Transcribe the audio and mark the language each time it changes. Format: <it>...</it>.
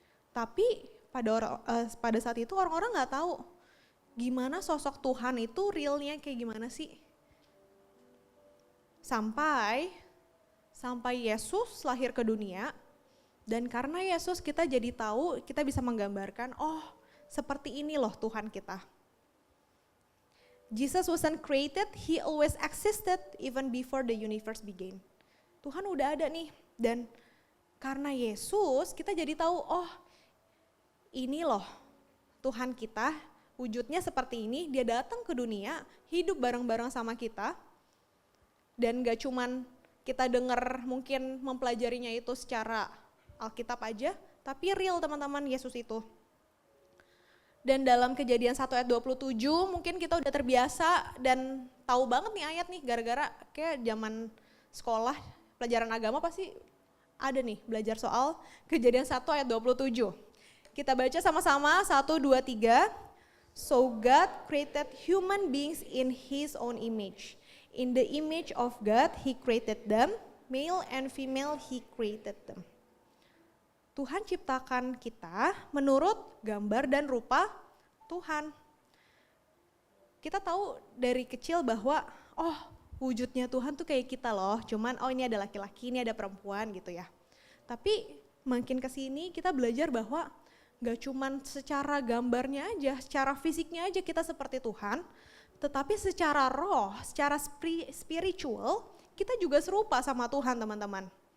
<id>Tapi pada saat itu orang-orang gak tahu gimana sosok Tuhan itu realnya kayak gimana sih. Sampai Yesus lahir ke dunia dan karena Yesus kita jadi tahu, kita bisa menggambarkan, oh seperti ini loh Tuhan kita.</id> <en>Jesus wasn't created, he always existed even before the universe began.</en> <id>Tuhan udah ada nih dan karena Yesus kita jadi tahu, oh ini loh Tuhan kita, wujudnya seperti ini, dia datang ke dunia, hidup bareng-bareng sama kita. Dan gak cuman kita dengar mungkin mempelajarinya itu secara Alkitab aja, tapi real teman-teman Yesus itu. Dan dalam Kejadian 1 ayat 27 mungkin kita udah terbiasa dan tahu banget nih ayat nih gara-gara kayak zaman sekolah pelajaran agama pasti ada nih belajar soal Kejadian 1 ayat 27. Kita baca sama-sama 1, 2, 3.</id> <en>So God created human beings in his own image. In the image of God he created them, male and female he created them.</en> <id>Tuhan ciptakan kita menurut gambar dan rupa Tuhan. Kita tahu dari kecil bahwa oh wujudnya Tuhan tuh kayak kita loh, cuman oh ini ada laki-laki, ini ada perempuan gitu ya. Tapi makin kesini kita belajar bahwa gak cuman secara gambarnya aja, secara fisiknya aja kita seperti Tuhan, tetapi secara roh, secara spiritual kita juga serupa sama Tuhan teman-teman.</id>